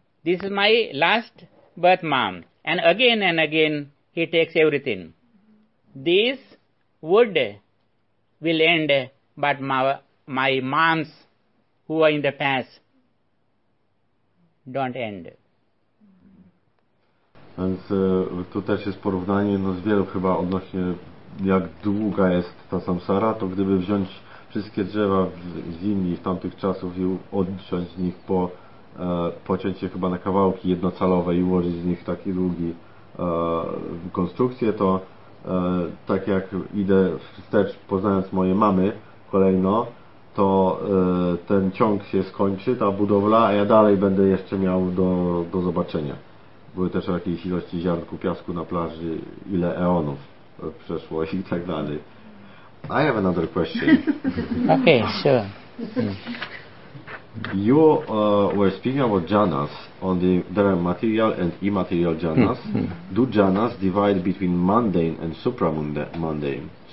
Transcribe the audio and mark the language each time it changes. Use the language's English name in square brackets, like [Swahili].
[English] This is my last birth mom. And again he takes everything. This wood will end, but my moms who are in the past don't end. [Polish] Więc tu też jest porównanie z wielu chyba odnośnie jak długa jest ta samsara, to gdyby wziąć wszystkie drzewa z Indii w tamtych czasów i odciąć z nich pociąć je chyba na kawałki jednocalowe i ułożyć z nich taki długi konstrukcję, to tak jak idę wstecz poznając moje mamy kolejno, to ten ciąg się skończy, ta budowla, a ja dalej będę jeszcze miał do zobaczenia. Były też jakieś ilości ziarnku piasku na plaży, ile eonów przeszło i tak dalej. [English] I have another question. Okay, sure. You were speaking about jhanas, there are material and immaterial jhanas. Do jhanas divide between mundane and supramundane?